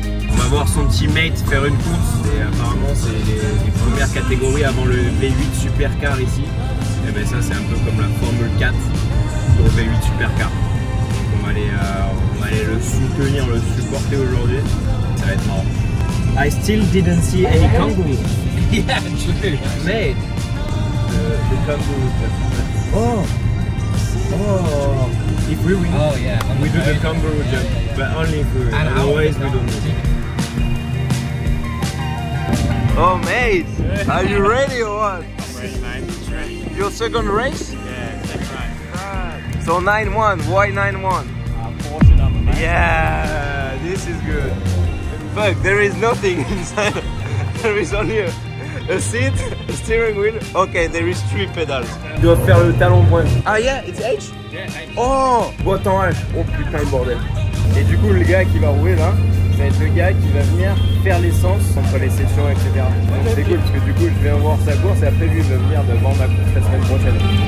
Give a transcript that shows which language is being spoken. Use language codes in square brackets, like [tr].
[fr] On va voir son teammate faire une course. Et apparemment, c'est les premières catégories avant le V8 Supercar ici. Et ben ça, c'est un peu comme la Formule 4 pour le V8 Supercar. Donc on va aller le soutenir, le supporter aujourd'hui. Ça va être marrant. [en] I still didn't see any kangaroo. Yeah, true. Mate, the kangaroo. Oh. If we win, we do the kangaroo jump, but only if we win. Otherwise, we don't do it. Oh, mate, are you ready or what? I'm ready, mate. It's ready. Your second race? Yeah, second race. So 9-1. Why 9-1? Porsche number, mate. Yeah, this is good. Fuck, there is nothing inside. There is only a seat, a steering wheel. Okay, there is 3 pedals. [fr] Tu dois faire le talon point. [en] Ah yeah, it's H? Yeah, H. [fr] Oh, boîte en H. Oh putain le bordel. Et du coup, le gars qui va rouler là, ça va être le gars qui va venir faire l'essence entre les sessions, etc. Donc c'est cool parce que du coup, je viens voir sa course et après lui, il va venir devant ma course la semaine prochaine.